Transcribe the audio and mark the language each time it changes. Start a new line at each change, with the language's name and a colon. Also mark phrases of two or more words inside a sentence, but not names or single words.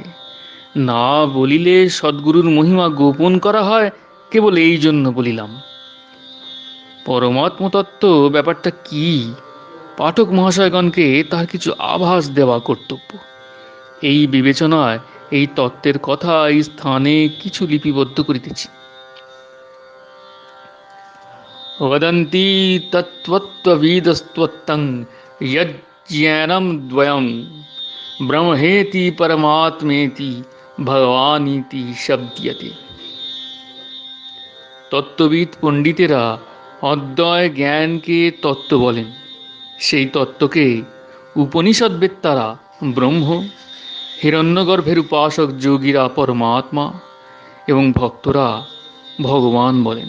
Bangla: না বলিলে সদ্গুরুর মহিমা গোপন করা হয়, কেবল এই জন্য বলিলাম। পরমাত্ম তত্ত্ব ব্যাপারটা কি, পাঠক মহাশয়গণকে তার কিছু আভাস দেওয়া কর্তব্য। এই বিবেচনায় এই তত্ত্বের কথা এই স্থানে কিছু লিপিবদ্ধ করিতেছি।
Sanskrit: वदन्ति तत्त्वविदस्त्वत्तं यज्ञानं द्वयं ब्रह्मेति परमात्मेति ভগবানীতি শব্দীয়তে।
Bangla: তত্ত্ববিদ পণ্ডিতেরা অদ্বয় জ্ঞানকে তত্ত্ব বলেন, সেই তত্ত্বকে উপনিষদ বেত্তারা ব্রহ্ম, হিরণ্যগর্ভের উপাসক যোগীরা পরমাত্মা এবং ভক্তরা ভগবান বলেন।